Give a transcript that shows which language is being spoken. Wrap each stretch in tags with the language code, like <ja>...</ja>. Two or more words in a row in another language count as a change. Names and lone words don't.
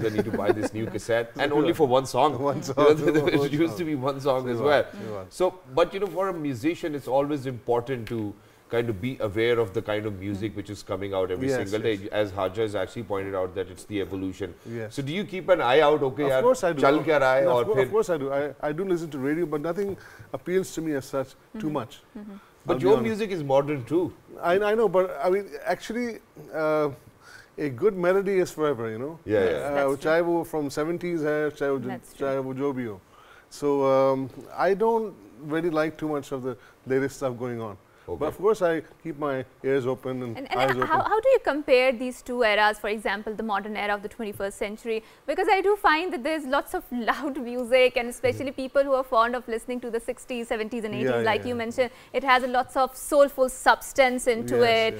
<en>I need to buy this new cassette, and only for one song. One song. It used to be one song as well. So, but you know, for a musician, it's always important to kind of be aware of the kind of music which is coming out every single day. As Haja has actually pointed out, that it's the evolution. Yes. So do you keep an eye out? Okay, of course I do.</en> <hi>चल क्या रहा है,</hi> <en>of course I do. I do listen to radio, but nothing appeals to me as such too much. But your music is modern too. I know, but I mean, actually, a good melody is forever, you know.</en> <hi>चाहे वो</hi> <en>from 70s</en> <hi>है, चाहे वो जो भी हो.</hi> <en>So I don't really like too much of the latest stuff going on. But of course, I keep my ears open and eyes open. How do you compare these two eras, for example, the modern era of the 21st century? Because I do find that there's lots of loud music, and especially people who are fond of listening to the 60s, 70s and 80s, like you mentioned, it has lots of soulful substance into it.</en>